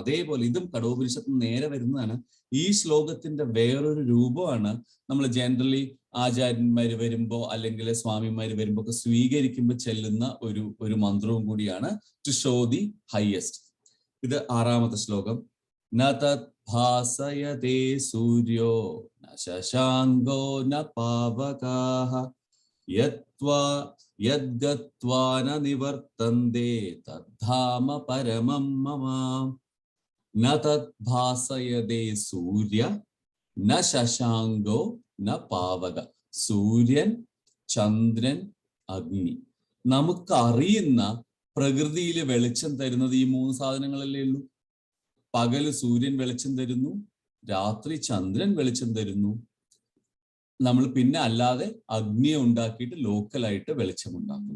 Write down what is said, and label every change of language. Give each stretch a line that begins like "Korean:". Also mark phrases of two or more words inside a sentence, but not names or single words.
Malayalam: അതേപോലെ ഇതും കഠോപനിഷത്ത് നിന്ന് നേരെ വരുന്നതാണ്. ഈ ശ്ലോകത്തിന്റെ വേറൊരു രൂപമാണ് നമ്മൾ ജനറലി ആചാര്യന്മാര് വരുമ്പോ അല്ലെങ്കിൽ സ്വാമിമാര് വരുമ്പോ ഒക്കെ സ്വീകരിക്കുമ്പോൾ ചെല്ലുന്ന ഒരു മന്ത്രവും കൂടിയാണ്,
English: to show the highest.
Malayalam: ഇത് 6ാമത്തെ ശ്ലോകം.
Sanskrit: ന തത് ഭാസയതേ സൂര്യോ ന ശശാങ്കോ ന പാവകാഃ യദ്ഗത്വാ ന നിവർത്തന്തേ തദ്ധാമ പരമം മമ. ന തത് ഭാസയതേ സൂര്യ ന ശശാങ്കോ ന പാവക.
Malayalam: സൂര്യൻ, ചന്ദ്രൻ, അഗ്നി. നമുക്ക് അറിയുന്ന പ്രകൃതിയിൽ വെളിച്ചം തരുന്നത് ഈ 3 സാധനങ്ങളല്ലേ ഉള്ളൂ. പകല് സൂര്യൻ വെളിച്ചം തരുന്നു, രാത്രി ചന്ദ്രൻ വെളിച്ചം തരുന്നു. നമ്മൾ പിന്നെ അല്ലാതെ അഗ്നിയെ ഉണ്ടാക്കിയിട്ട് ലോക്കലായിട്ട് വെളിച്ചം ഉണ്ടാക്കുന്നു.